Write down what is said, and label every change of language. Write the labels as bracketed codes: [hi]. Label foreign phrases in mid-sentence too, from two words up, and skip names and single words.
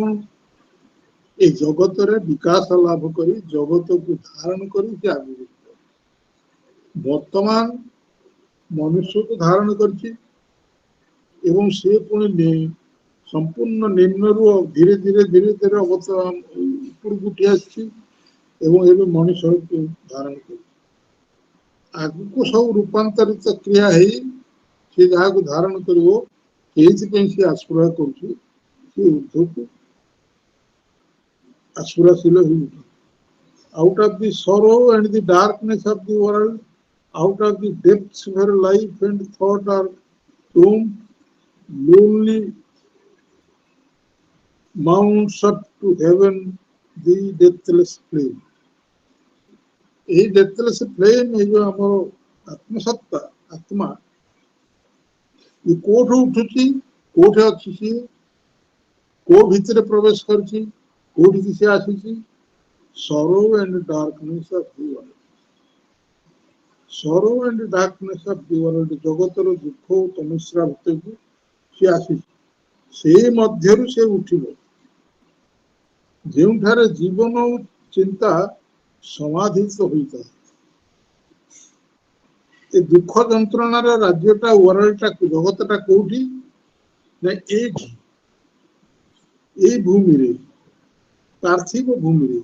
[or] ଏ ଜଗତରେ ବିକାଶ ଲାଭ କରି ଜଗତକୁ ଧାରଣ କରି ସେ ଆଗକୁ ବର୍ତ୍ତମାନ ମନୁଷ୍ୟକୁ ଧାରଣ କରିଛି ଏବଂ ସେ ପୁଣି ସମ୍ପୂର୍ଣ୍ଣ ନିମ୍ନରୁ ଧୀରେ ଧୀରେ ଉପରକୁ ଉଠି ଆସିଛି ଏବଂ ଏବେ ମଣିଷ ଧାରଣ କରୁଛି। ଆଗକୁ ସବୁ ରୂପାନ୍ତରିତ କ୍ରିୟା ହେଇ ସେ ଯାହାକୁ ଧାରଣ କରିବ ସେଇଥିପାଇଁ ସେ ଆସ୍ପୃହା କରୁଛି ସେ ଉର୍ଦ୍ଧ୍ୱକୁ ଆସ୍ପୃହାଶୀଳ ହେଇ ଉଠୁ। [en] Out of the sorrow and the darkness of the world, out of the depths where life and thought are doomed, lonely mounts up to heaven the deathless flame. [or] এই [en] deathless flame [or] এই ଯୋଉ ଆମର ଆତ୍ମସତ୍ତା ଆତ୍ମା ଏ କୋଉଠୁ ଉଠୁଛି, କୋଉଠି ଅଛି ସିଏ, କୋଉ ଭିତରେ ପ୍ରବେଶ କରିଛି, କୋଉଠିକି ସେ ଆସିଛି? [en] sorrow and darkness of the world. sorrow and darkness of the world, [or] ଜଗତର ଦୁଃଖ ଓ ତମସ୍ୟା ଭିତରକୁ ସେ ଆସିଛି। ସେ ମଧ୍ୟରୁ ସେ ଉଠିବ ଯେଉଁଠାରେ ଜୀବନ ଓ ଚିନ୍ତା ସମାଧିତ ହୋଇଥାଏ। ଏ ଦୁଃଖ ଯନ୍ତ୍ରଣାର ରାଜ୍ୟଟା ୱାର୍ଲଡଟା ଜଗତଟା କୋଉଠି ନା ଏଇଠି, ଏଇ ଭୂମିରେ, ପାର୍ଥିବ ଭୂମିରେ।